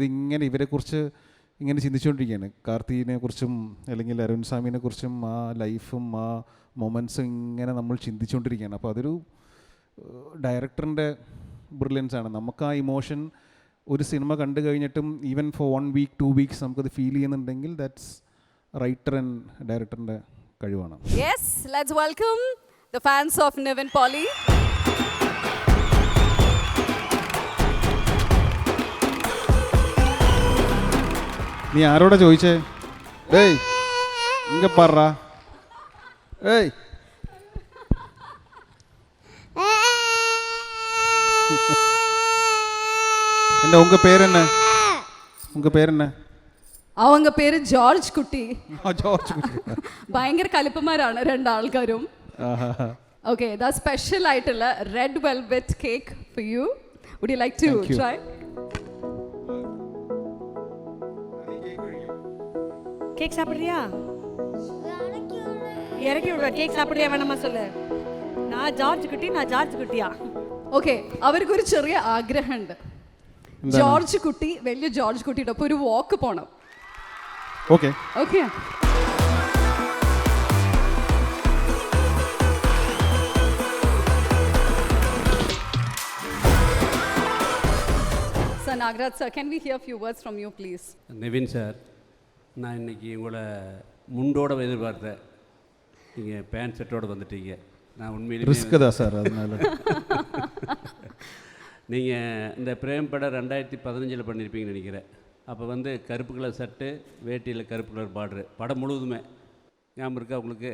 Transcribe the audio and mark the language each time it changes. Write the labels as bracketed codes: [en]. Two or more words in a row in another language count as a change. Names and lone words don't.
[ml] ഇതിങ്ങനെ ഇവരെക്കുറിച്ച് ഇങ്ങനെ ചിന്തിച്ചുകൊണ്ടിരിക്കുകയാണ്. കാർത്തികിനെ കുറിച്ചും അല്ലെങ്കിൽ അരുൺ സ്വാമിനെ കുറിച്ചും ആ ലൈഫും ആ മൊമെൻറ്റ്സും ഇങ്ങനെ നമ്മൾ ചിന്തിച്ചുകൊണ്ടിരിക്കുകയാണ്. അപ്പോൾ അതൊരു ഡയറക്ടറിൻ്റെ ബ്രില്യൻസ് ആണ്. നമുക്ക് ആ ഇമോഷൻ ഒരു സിനിമ കണ്ടു കഴിഞ്ഞിട്ടും [en] even for 1 week 2 weeks [ml] നമുക്കത് ഫീൽ ചെയ്യുന്നുണ്ടെങ്കിൽ [en] that's writer and director's [ml] കഴിവാണ്. [en] Yes, let's welcome the fans of Nivin Pauly. [ml] നീ ആരോടാ ചോദിച്ചേ? ഏയ് ഇങ്ങ പറ. [ta] ഏയ് என்ன உங்க பேர் என்ன? உங்க பேர் என்ன? [ml] அவங்க പേര് ജോർജ് കുട്ടി. ജോർജ് കുട്ടി. ഭയങ്കര കലിപ്പന്മാരാണ് രണ്ടാൾക്കാരും. ഓക്കെ, ദാ സ്പെഷ്യൽ ആയിട്ടുള്ള [en] red velvet cake for you. Would you like to try? [ta] கேக் சாப்பிடுறியா? இறக்கி விடுவா. கேக் சாப்பிடுறியா வேணாமா சொல்லு. நான் ஜார்ஜ் குட்டியா? [ml] ഓക്കെ, അവർക്കൊരു ചെറിയ ആഗ്രഹമുണ്ട്. ജോർജ് കുട്ടി, വലിയ ജോർജ് കുട്ടിയുടെ ഒപ്പം ഒരു വാക്ക് പോണം. ഓക്കെ ഓക്കെ, [en] Sir Nagraj sir, can we hear a few words from you please? [ta] நிவின் சார், நான் இன்றைக்கி உங்களை முண்டோட எதிர்பார்த்தேன். நீங்கள் பேண்ட் செட்டோடு வந்துட்டீங்க. நான் உண்மையிலேயே ரிஸ்க் தான் சார். அதனால நீங்கள் இந்த பிரேம் படம் 2015 பண்ணியிருப்பீங்கன்னு நினைக்கிறேன். அப்போ வந்து கருப்பு கலர் சட்டு, வேட்டியில் கருப்பு கலர் பார்டரு, படம் முழுவதுமே ஞாபகம் இருக்கா உங்களுக்கு?